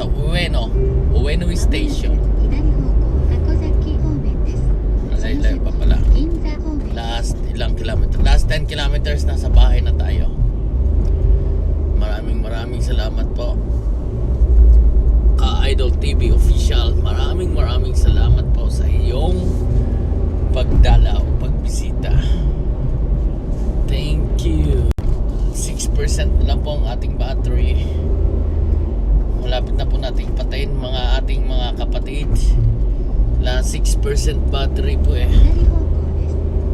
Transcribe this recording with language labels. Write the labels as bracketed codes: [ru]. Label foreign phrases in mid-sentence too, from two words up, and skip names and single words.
[ja] Ueno Station. 左方向箱崎方面です。 [tl] Layo pa pala. [ja] 銀座方面。 [tl] Last ilang kilometer? [en] Last 10 kilometers [tl] na sa bahay na tayo. Maraming salamat po. Ka-Idol TV Official, maraming salamat po sa iyong pagdalaw, pagbisita. [en] Thank you. [tl] 6% na lang po ang ating battery. Malapit na po nating patayin mga ating mga kapatid. Last 6% battery po eh. [ja] 左方向です。